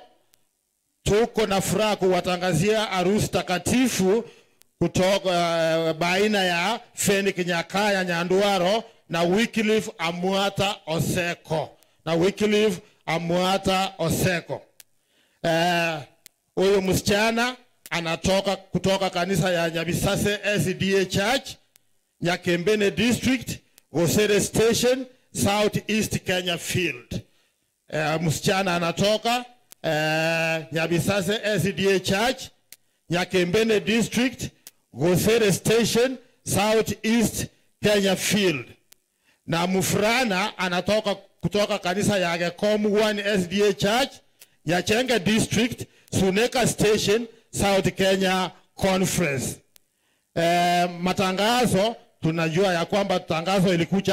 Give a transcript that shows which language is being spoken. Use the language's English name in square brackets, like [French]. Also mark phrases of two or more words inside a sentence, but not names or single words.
[Swahili] Tuko na furaha kuwatangazia harusi takatifu kutoka baina ya Feni Kinyakaya Nyanduaro na Wycliffe Amwata Oseko. Huyo msichana anatoka kutoka kanisa ya Nyabisase SDA Church, Nyakembene District, Gosere Station, South East Kenya Field. Msichana anatoka Nyabisase SDA Church, Nyakembene District, Gosere Station, South East Kenya Field. Na mfrana anatoka kutoka kanisa ya Gekom 1 SDA Church, Nyachenge District, Suneka Station, South Kenya Conference. Matangazo tunajua ya kwamba tangazo ilikuja